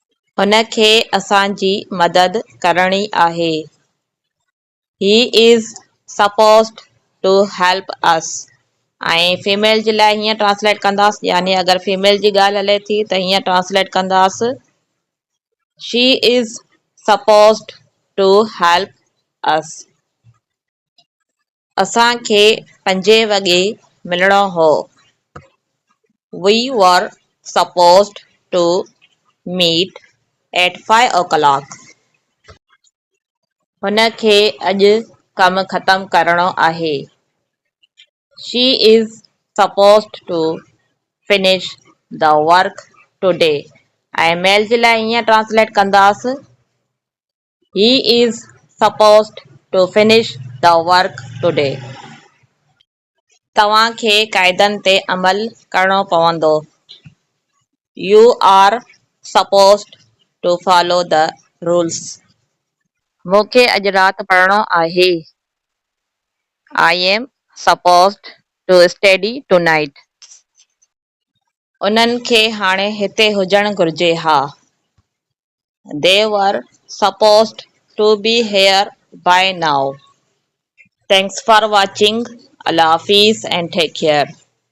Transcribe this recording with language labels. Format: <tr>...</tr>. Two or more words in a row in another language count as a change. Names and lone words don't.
<sd>हुनखे असांजी मदद करणी आहे.</sd> <en>He is supposed to help us.</en> <sd>ऐं फीमेल जे लाइ हीअं ट्रांसलेट कंदासीं, यानी अगरि फीमेल जी ॻाल्हि हले थी त हीअं ट्रांसलेट कंदासीं,</sd> <en>She is supposed to help us.</en> <sd>असांखे 5 वॻे मिलणो हो.</sd> <en>We were supposed to meet at 5 o'clock.</en> <sd>हुनखे अॼु कमु ख़तमु करणो आहे.</sd> <en>She is supposed to finish the work today.</en> <sd>ऐं मेल जे लाइ हीअं ट्रांसलेट कंदासीं,</sd> <en>He is supposed to finish the work today.</en> <sd>तव्हांखे क़ाइदनि ते अमल करणो पवंदो.</sd> <en>You are supposed to follow the rules.</en> <sd>मूंखे अॼु राति पढ़णो आहे.</sd> <en>I am supposed to study tonight.</en> <sd>उन्हनि खे हाणे हिते हुजणु घुर्जे हा.</sd> <en>They were supposed to be here by now. Thanks for watching.</en> <ur>اللہ حافظ</ur> <en>and take care.</en>